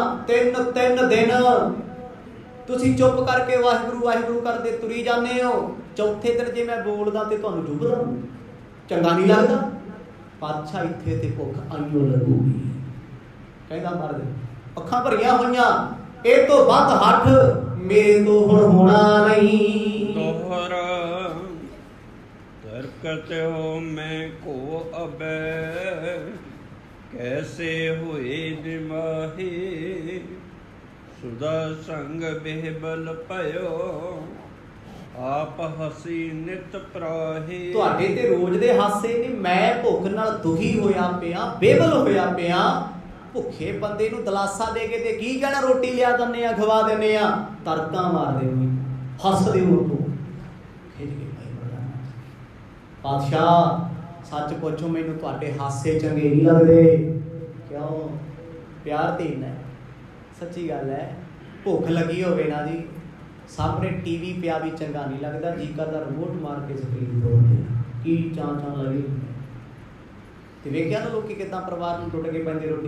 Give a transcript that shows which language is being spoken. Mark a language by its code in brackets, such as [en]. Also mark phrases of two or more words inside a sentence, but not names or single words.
[pa] 3 ਦਿਨ ਤੁਸੀਂ ਚੁੱਪ ਕਰਕੇ ਵਾਹਿਗੁਰੂ ਵਾਹਿਗੁਰੂ ਕਰਦੇ ਤੁਰੀ ਜਾਨੇ ਹੋ, ਚੌਥੇ ਦਿਨ ਜੇ ਮੈਂ ਬੋਲਦਾ ਤੇ ਤੁਹਾਨੂੰ ਚੁਭਦਾ, ਚੰਗਾ ਨਹੀਂ ਲਗਦਾ। ਪਾਤਸ਼ਾਹ ਇੱਥੇ ਤੇ ਭੁੱਖ ਆਇਓ ਲੱਗੂਗੀ। ਕਹਿੰਦਾ ਮਹਾਰਾਜ ਅੱਖਾਂ ਭਰੀਆਂ ਹੋਈਆਂ, ਇਹ ਤੋਂ ਵੱਧ ਹੱਠ ਮੇਰੇ ਤੋਂ ਹੁਣ ਹੋਣਾ ਨਹੀਂ। ਦੋਹਰਾ ਤਰਕਤ ਹੋ ਮੈਂ ਕੋ ਅਬੇ, ਕੈਸੇ ਹੁਏ ਨਿਮਾਹੇ, ਸੁਦਾ ਸੰਗ ਬੇਹਬਲ ਪਯੋ, ਆਪ ਹਸੀ ਨਿਤ ਪ੍ਰਾਹੇ। ਤੁਹਾਡੇ ਤੇ ਰੋਜ਼ ਦੇ ਹਾਸੇ ਨੇ, ਮੈਂ ਭੁੱਖ ਨਾਲ ਦੁਖੀ ਹੋਇਆ ਪਿਆ, ਬੇਵਲ ਹੋਇਆ ਪਿਆ। ਭੁੱਖੇ ਬੰਦੇ ਨੂੰ ਦਲਾਸਾ ਦੇ ਕੇ ਤੇ ਕੀ ਕਹਿਣਾ, ਰੋਟੀ ਲਿਆ ਦਿੰਦੇ ਆ, ਖਵਾ ਦਿੰਦੇ ਆ, ਤਰਕਾਂ ਮਾਰਦੇ ਹੋਏ। ਹੱਸਦੇ ਹੋ ਤੂੰ ਖਿੱਚ ਕੇ ਭਾਈ ਮਰਦਾਨਾ ਪਾਤਸ਼ਾਹ ਸੱਚ ਪੁੱਛੋ ਮੈਨੂੰ ਤੁਹਾਡੇ ਹਾਸੇ ਚੰਗੇ ਨਹੀਂ ਲੱਗਦੇ ਕਿਉਂ ਪਿਆਰ ਤੇ ਇੰਨਾ ਸੱਚੀ ਗੱਲ ਹੈ ਭੁੱਖ ਲੱਗੀ ਹੋਵੇ ਨਾ ਜੀ ਸਾਹਮਣੇ ਟੀਵੀ ਪਿਆ ਵੀ ਚੰਗਾ ਨਹੀਂ ਲੱਗਦਾ ਜੀ ਕਰਦਾ ਰਿਮੋਟ ਮਾਰ ਕੇ ਸਕਰੀਨ ਤੋੜ ਦੇ ਕੀ ਚਾਂ ਲੱਗੀ ਤੇ ਵੇਖਿਆ ਨਾ ਲੋਕੀ ਕਿਦਾਂ ਪਰਿਵਾਰ ਨੂੰ ਟੁੱਟ ਕੇ ਪੈਂਦੇ ਰੋਟੀ